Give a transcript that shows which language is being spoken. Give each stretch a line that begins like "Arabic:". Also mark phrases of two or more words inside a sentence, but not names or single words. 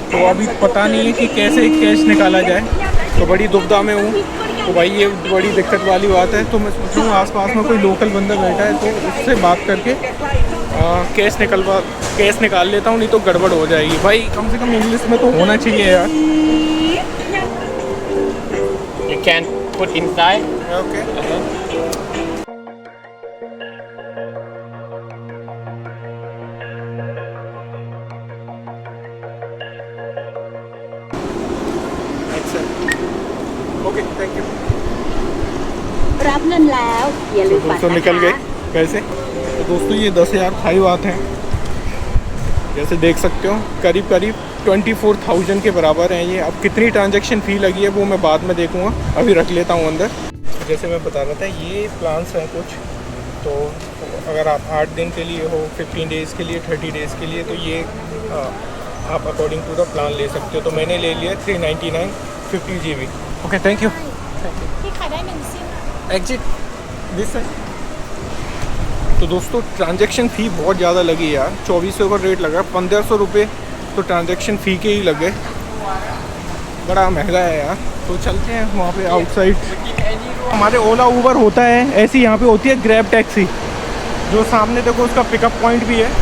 Hindi: तो अभी पता नहीं है कि कैसे कैश निकाला जाए। तो बड़ी दुविधा में हूँ। तो भाई ये बड़ी दिक्कत वाली बात है। तो मैं सोच रहा हूँ आसपास में कोई लोकल बंदा बैठा है तो उससे बात करके कैश निकाल लेता हूँ, नहीं तो गड़बड़ हो जाएगी। भाई कम से कम इंग्लिश में तो होना चाहिए यार।
English: You can put inside. OK OK, thank you.
Thai: รับเงินแล้วอย่าลืมบัตร
Hindi: दोस्तों
Thai: นะ
Hindi: निकल गए
Thai: คะ
Hindi: कैसे। तो दोस्तों ये 10,000 थाई बात हैं। जैसे देख सकते हो करीब करीब 24,000 के बराबर हैं ये। अब कितनी
English: transaction fee
Hindi: लगी है वो मैं बाद में देखूंगा, अभी रख लेता हूँ अंदर। जैसे मैं बता रहा था ये प्लान्स हैं कुछ, तो अगर आप 8 दिन के लिए हो, 15 डेज़ के लिए, 30 डेज़ के लिए, तो ये आप
English: according to the plan
Hindi: ले सकते हो। तो मैंने ले लिया 399 50 GB।
English: OK, thank you.
Thai: ที่ขายได้1 ซิม
English: exit this है।
Hindi: तो दोस्तों
English: transaction fee
Hindi: बहुत ज़्यादा लगी यार, 2400 का रेट लगा, 1500 रुपये तो
English: transaction fee
Hindi: के ही लगे, बड़ा महंगा है यार। तो चलते हैं वहाँ पे आउटसाइड। हमारे ओला ऊबर होता है ऐसी, यहाँ पे होती है ग्रैब टैक्सी, जो सामने देखो उसका
English: pickup point
Hindi: भी है।